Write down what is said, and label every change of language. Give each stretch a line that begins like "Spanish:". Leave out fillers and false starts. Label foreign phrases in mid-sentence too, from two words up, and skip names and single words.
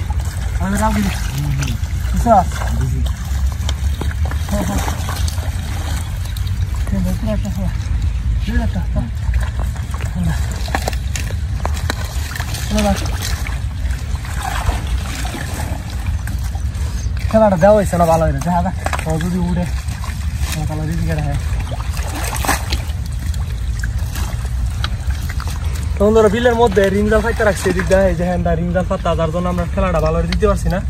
Portuguese: Anda ali. Isso. Tem muito para falar. Tira tá. Anda. Anda.
Bangla: খেলাটা দেওয়া হয়েছে না ভালো হয়েছে দেখা যাক যদি উঠে ভালো রিজিকের হয়। বন্ধুরা বিলের মধ্যে রিংজাল ফাইতে রাখছে এদিক দেয় যে হ্যাঁ রিংজাল ফাতা, যার জন্য আমরা খেলাটা ভালো দিতে পারছি না।